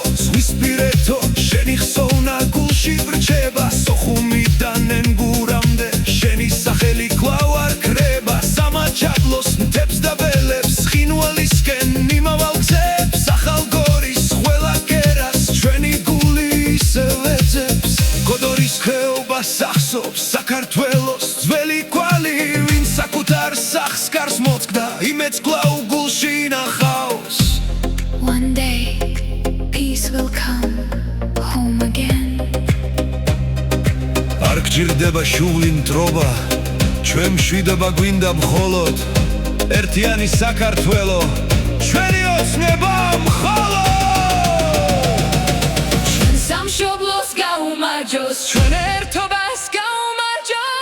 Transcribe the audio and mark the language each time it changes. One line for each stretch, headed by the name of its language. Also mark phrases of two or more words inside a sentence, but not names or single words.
Georgian: ზღვისპირეთო შენი ხსოვნა გულში ვრჩება სოხუმიდან ენგურამდე შენი სახელი კვლავ არ კრება სამაჩაბლოს მთებს და ველებს ცხინვალისკენ იმავალ გზებს ახალგორის ყველა კერას ჩვენი გული ისევ ეძებს გოდორის ხეობას ახსოვს საქართველოს ძველი კვალი ვინც საკუთარ სახს კარს მოწკდა იმედს კვლავ გულში ნახავს
English: One day, peace will come home again.
Georgian: არ გჭირდება შუღლი მტრობა ჩვენ მშვიდობა გვინდა მხოლოდ ერთიანი საქართველო ჩვენი ოცნება მხოლოდ ჩვენ სამშობლოს გაუმარჯოს, ჩვენ ერთობას გაუმარჯოს,